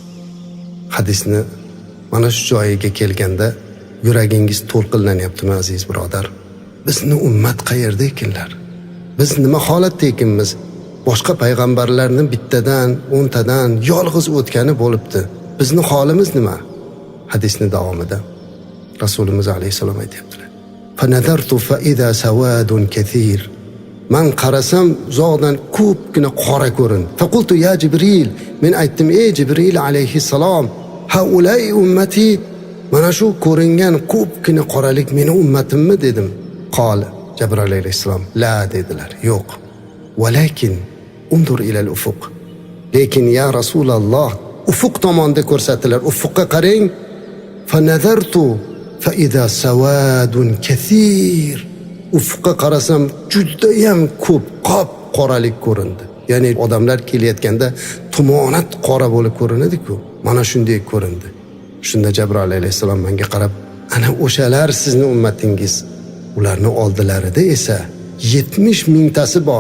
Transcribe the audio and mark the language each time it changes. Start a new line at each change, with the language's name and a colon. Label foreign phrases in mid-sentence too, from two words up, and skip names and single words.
Uzbek: Hadisni mana shu joyiga kelganda yuragingiz to'lqinlanyaptimi aziz birodar? Bizni ummat qayerda ekanlar? Biz nima holatda ekanmiz? Boshqa payg'ambarlarning bittadan, 10tadan yolg'iz o'tgani bo'libdi. Bizni holimiz nima? Hadisning davomida Rasulimiz alayhisalom aytibdilar:
Arabic: "فنظرت فإذا سواد كثير."
Uzbek: Man qarasam uzoqdan ko'pgina qora ko'rindi.
Arabic: فقلت يا جبريل,
Uzbek: men aytdim: "Ey Jibril alayhisalom,
Arabic: هؤلاء أمتي,
Uzbek: mana shu ko'ringan ko'pgina qoralik meni ummatimmi?" dedim. Qol, Jibril alayhisalom, "La" dedilar. Yo'q.
Arabic: "ولكن انظر إلى الأفق."
Uzbek: Lekin ya Rasululloh, ufuq tomonda ko'rsatilar. Ufuqqa qarang.
Arabic: فنظرت فإذا سواد كثير.
Uzbek: Ufuqqa qarasam judayam ko'p qop qoralik ko'rindi. Ya'ni odamlar kelayotganda tumonat qora bo'lib ko'rinadi-ku. Mana shunday ko'rindi. Shunda Jibril alayhisalom menga qarab, "Ana o'shalar sizning ummatingiz. Ularni oldilarida esa 70 mingtasi bor.